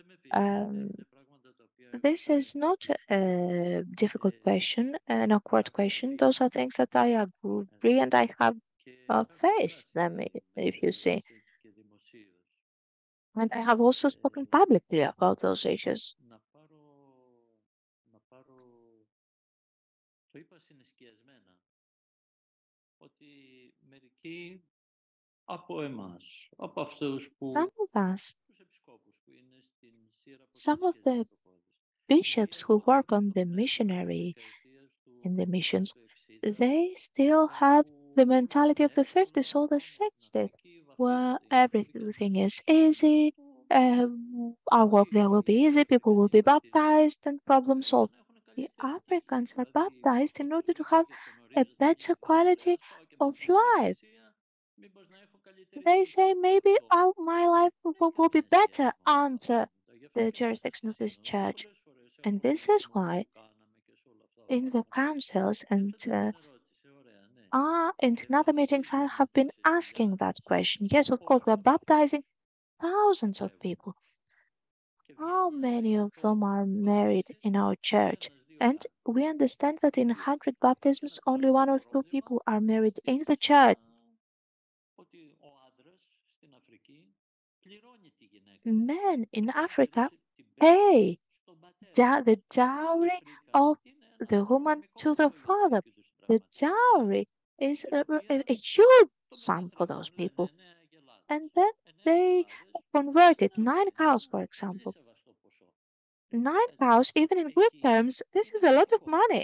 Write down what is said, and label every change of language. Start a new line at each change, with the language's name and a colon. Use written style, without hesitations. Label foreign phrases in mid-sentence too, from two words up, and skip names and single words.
English: This is not a difficult question, an awkward question. Those are things that I agree and I have faced them, if you see. And I have also spoken publicly about those issues.
Greek: Το είπα συναισθιασμένα ότι μερικοί από εμάς, από αυτούς που
English: Some of us,
Greek: τους επισκόπους που είναι στην σειρά από
English: some of the bishops who work on the missionary in the missions, they still have the mentality of the 50s or the 60s, where everything is easy, our work there will be easy, people will be baptized, and problem solved. The Africans are baptized in order to have a better quality of life. They say maybe my life will be better under the jurisdiction of this church. And this is why in the councils and
Greek: Αυτό είναι ερώτηση, ωραία, ναι.
English: in other meetings, I have been asking that question. Yes, of course, we're baptizing thousands of people. How many of them are married in our church? And we understand that in 100 baptisms, only 1 or 2 people are married in the church.
Greek: Ότι ο άντρας στην Αφρική πληρώνει τη γυναίκα.
English: Men in Africa
Greek: Επένδυση την παίρνει
English: pay
Greek: στον πατέρα.
English: the dowry of the woman to the father. The dowry is a huge sum for those people. And then they convert it. 9 cows, for example. 9 cows, even in Greek terms, this is a lot of money.